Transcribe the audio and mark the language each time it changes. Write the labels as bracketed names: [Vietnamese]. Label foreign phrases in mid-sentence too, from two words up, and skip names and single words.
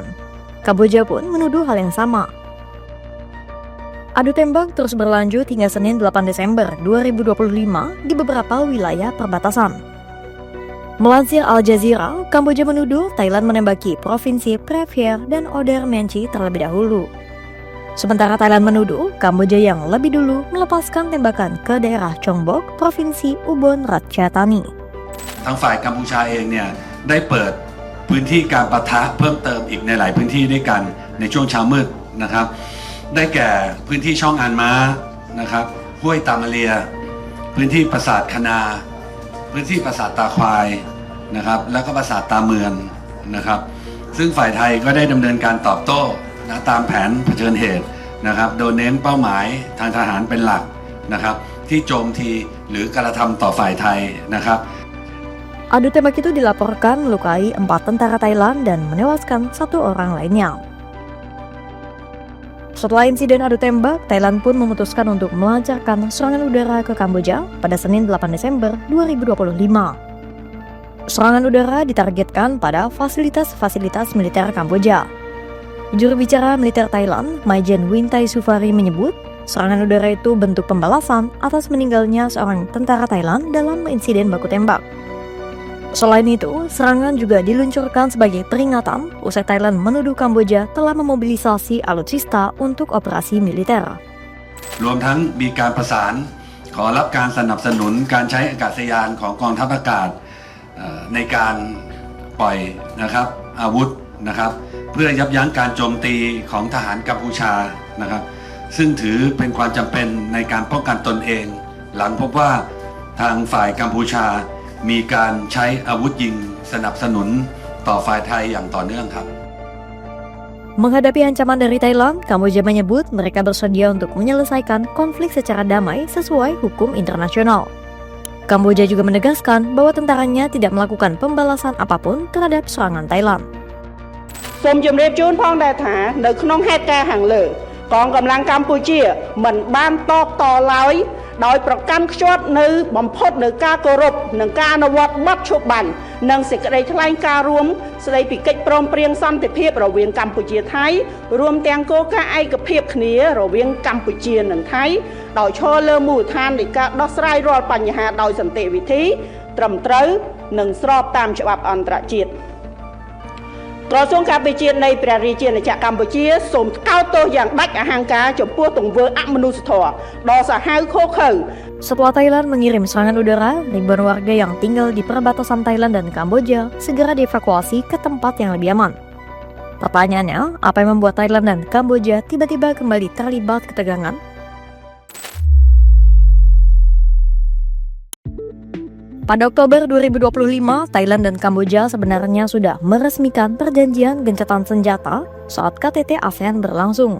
[Indonesian] Kamboja pun menuduh hal yang sama. Adu tembak terus berlanjut hingga Senin 8 Desember 2025 di beberapa wilayah perbatasan. Melansir Al Jazeera, Kamboja menuduh Thailand menembaki provinsi Previer dan Oder Menchi terlebih dahulu. Sementara Thailand menuduh Kamboja yang lebih dulu melepaskan tembakan ke daerah Chongbuk, provinsi Ubon Ratchathani. [Thai] ทางฝ่ายกัมพูชาเองเนี่ยได้เปิดพื้นที่การปะทะเพิ่มเติมอีกในหลายพื้นที่ด้วยกันในช่วงเช้า มืดนะครับได้แก่พื้นที่ช่องอันม้านะครับห้วยตามาเลียพื้นที่ปราสาทคณาพื้นที่ปราสาทตาควายนะครับแล้วก็ปราสาทตาเมืองนะครับซึ่งฝ่ายไทยก็ได้ดำเนินการตอบโต้นะตามแผนเผชิญเหตุนะครับโดยเน้นเป้าหมายทางทหารเป็นหลักนะครับที่โจมตีหรือกระทำต่อฝ่ายไทยนะครับ [Indonesian] Adu tembak itu dilaporkan melukai 4 tentara Thailand dan menewaskan 1 orang lainnya. Setelah insiden adu tembak, Thailand pun memutuskan untuk melancarkan serangan udara ke Kamboja pada Senin 8 Desember 2025. Serangan udara ditargetkan pada fasilitas-fasilitas militer Kamboja. Juru bicara militer Thailand, Maijen Wintai Sufari menyebut, serangan udara itu bentuk pembalasan atas meninggalnya seorang tentara Thailand dalam insiden baku tembak. Selain itu, serangan juga diluncurkan sebagai peringatan usai Thailand menuduh Kamboja telah memobilisasi alutsista untuk operasi militer. [Thai] รวมทั้งมีการประสานขอรับการสนับสนุนการใช้อากาศยานของกองทัพอากาศในการปล่อยนะครับอาวุธนะครับเพื่อยับยั้งการโจมตีของทหารกัมพูชานะครับซึ่งถือเป็นความจำเป็นในการป้องกันตนเองหลังพบว่าทางฝ่ายกัมพูชามีการใช้อาวุธยิงสนับสนุนต่อฝ่ายไทยอย่างต่อเนื่องครับ [Indonesian] Menghadapi ancaman dari Thailand, Kamboja menyebut mereka bersedia untuk menyelesaikan konflik secara damai sesuai hukum internasional. Kamboja juga menegaskan bahwa tentaranya tidak melakukan pembalasan apapun terhadap serangan Thailand. [Khmer] សូមជម្រាបជូនផងដែរថានៅក្នុងហេតុការណ៍ខាងលើកងកម្លាំងកម្ពុជាមិនបានតបតឡើយដោយប្រកាន់ខ្ជាប់នៅបំផុត នៅការគោរពនិងការអនុវត្តបទឈប់បាញ់និងសេចក្តីថ្លែងការណ៍រួមស្តីពីកិច្ចព្រមព្រៀងសន្តិភាពរវាងកម្ពុជាថៃរួមទាំងគោលការណ៍ឯកភាពគ្នារវាងកម្ពុជានិងថៃដោយឈរលើមូលដ្ឋាននៃការដោះស្រាយរាល់បញ្ហាដោយសន្តិវិធីត្រឹមត្រូវនិងស្របតាមច្បាប់អន្តរជាតិ ក្រសួងការពារជាតិនៃព្រះរាជាណាចក្រកម្ពុជាសូមកោតទោសយ៉ាងដាច់អហង្ការចំពោះទង្វើអមនុស្សធម៌ដ៏សាហាវឃោរឃៅ [Indonesian] Setelah Thailand mengirim serangan udara, ribuan warga yang tinggal di perbatasan Thailand dan Kamboja segera dievakuasi ke tempat yang lebih aman. Pertanyaannya, apa yang membuat Thailand dan Kamboja tiba-tiba kembali terlibat ketegangan? Pada Oktober 2025, Thailand dan Kamboja sebenarnya sudah meresmikan perjanjian gencatan senjata saat KTT ASEAN berlangsung.